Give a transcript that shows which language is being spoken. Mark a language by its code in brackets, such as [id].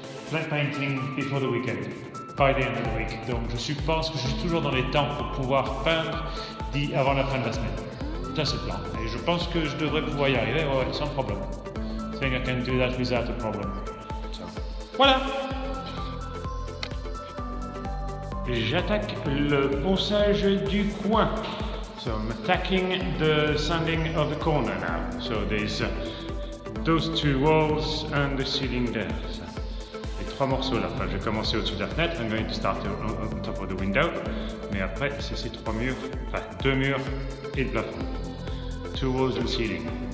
[en] flat painting before the weekend, by the end of the week. [fr] Donc je suppose que je suis toujours dans les temps pour pouvoir peindre avant la fin de la semaine. Ça c'est le plan. Et je pense que je devrais pouvoir y arriver, ouais, sans problème. [en] I think I can do that without a problem. So, voilà. [fr] J'attaque le ponçage du coin. [en] So I'm attacking the sanding of the corner now. So there's those two walls and the ceiling there. [fr] So, les trois morceaux là. Enfin, je vais commencer au-dessus de la fenêtre. [en] I'm going to start on top of the window. [fr] Mais après, c'est ces trois murs, enfin deux murs et le plafond. [en] Two walls and ceiling.